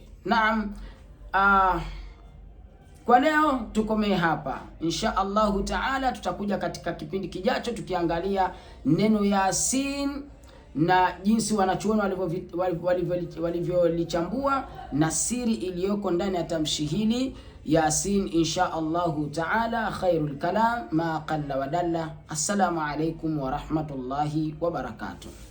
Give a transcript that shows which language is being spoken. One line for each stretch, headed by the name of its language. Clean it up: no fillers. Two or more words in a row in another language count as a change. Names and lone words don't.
Swahili: Naam, kwa leo tukomee hapa.
Arabic: إن شاء الله تعالى
Swahili: tutakuja katika kipindi kijacho tukiangalia neno Yasin na jinsi wanachuoni walivyolichambua na siri iliyoko ndani ya tamshi hili Yasin.
Arabic: إن شاء الله تعالى خير الكلام ما قل ودل. السلام عليكم ورحمة الله وبركاته.